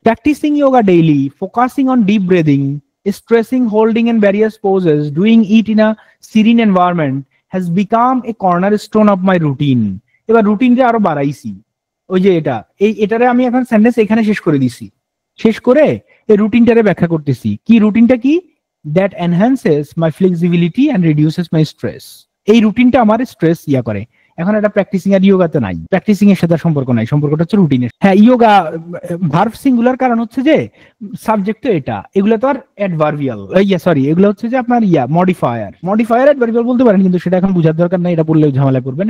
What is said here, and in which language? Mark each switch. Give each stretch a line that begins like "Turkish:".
English: Practising yoga daily, focusing on deep breathing, stressing holding and various poses, doing it in a serene environment has become a cornerstone of my routine।
Bangla: এবার রুটিনটা আরো বাড়াইছি, ওই যে এটারে আমি এখন সেন্টেন্স এখানে শেষ করে দিছি, শেষ করে এই রুটিনটারে ব্যাখ্যা করতেছি। কি রুটিনটা?
English: কি, that enhances my flexibility and reduces my stress।
Bangla: এই রুটিনটা আমার স্ট্রেস ইয়া করে। এখন এটা প্র্যাকটিসিং আর ইয়োগাতে নাই, প্র্যাকটিসিং এর সাথে সম্পর্ক নাই, সম্পর্কটা হচ্ছে রুটিনের। হ্যাঁ, ইয়োগা ভার্ব সিঙ্গুলার, কারণ হচ্ছে যে সাবজেক্ট তো এটা, এগুলো তো আর অ্যাডভার্বিয়াল, সরি, এগুলো হচ্ছে যে আপনার মডিফায়ার, অ্যাডভার্বিয়াল বলতে পারেন, কিন্তু সেটা এখন বোঝার দরকার নাই, এটা বললে ঝামেলা করবেন।